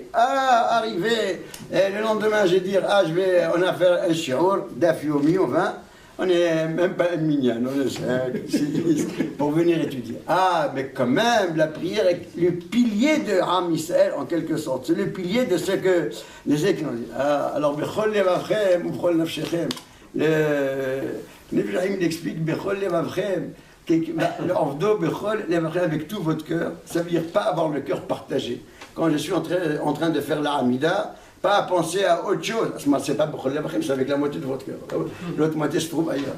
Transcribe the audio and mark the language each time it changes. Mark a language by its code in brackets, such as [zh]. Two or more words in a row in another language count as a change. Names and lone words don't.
[fr] Ah, arrivé, et le lendemain je vais dire, on a fait un shiur, [he] דף יומי, [fr] on n'est même pas un minyan, on est 5, 6, pour venir étudier. Ah, mais quand même, la prière est le pilier de Am Israël, en quelque sorte. C'est le pilier de ce que les écrits ont dit. Ah, alors, [he] בכל לבבכם ובכל נפשכם. [fr] Le Ibrahim explique [he] בכל לבבכם, [fr] avec tout votre cœur. Ça veut dire pas avoir le cœur partagé. Quand je suis en train de faire la Hamida, pas à penser à autre chose. À ce moment, c'est pas [he] בכל לבבכם, [fr] c'est avec la moitié de votre cœur. L'autre moitié se trouve ailleurs.